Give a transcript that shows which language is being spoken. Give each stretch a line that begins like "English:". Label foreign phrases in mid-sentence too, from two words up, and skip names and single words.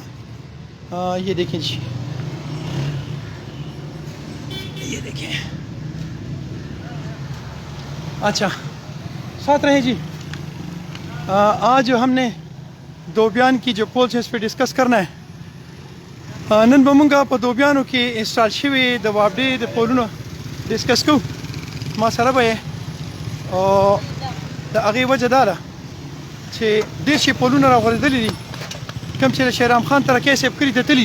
Urdu: یہ دیکھیں جی, یہ دیکھیں. اچھا ساتھ رہیں جی. آج ہم نے دوبیان کی جو پولز ہے اس پہ ڈسکس کرنا ہے.
Pashto: نن بمونگا په دوبیانو کې انسټال شوي د وابډې د پولونو ډسکس کوو. ما سره به او د هغې وجه دا ده چې ډېر شي پولونه راغورځېدلي دي کوم چې د شیرام خان ترکی صاحب کلي ته تللي دي.